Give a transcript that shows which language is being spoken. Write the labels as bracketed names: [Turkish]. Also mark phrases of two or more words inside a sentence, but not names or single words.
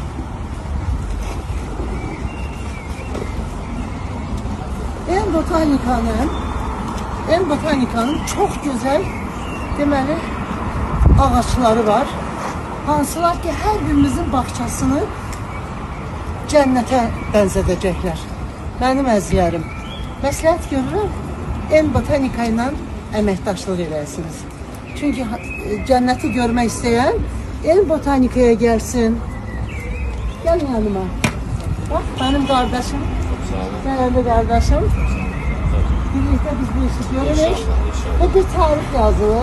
[Turkish] En botanikanın çok güzel deməli ağaçları var. Hansılar ki her birimizin bahçesini cennete benzedecekler. [Azerbaijani] Benim əzizlərim. Məsləhət görürəm, en botanika ilə əməkdaşlıq edəsiniz. [Turkish] Çünkü cenneti görmek isteyen en botanikaya gelsin. Gelin yanıma. Bak benim kardeşim. Değerli kardeşim. Birlikte biz bu işi görürük. Ve bir tarih yazılır.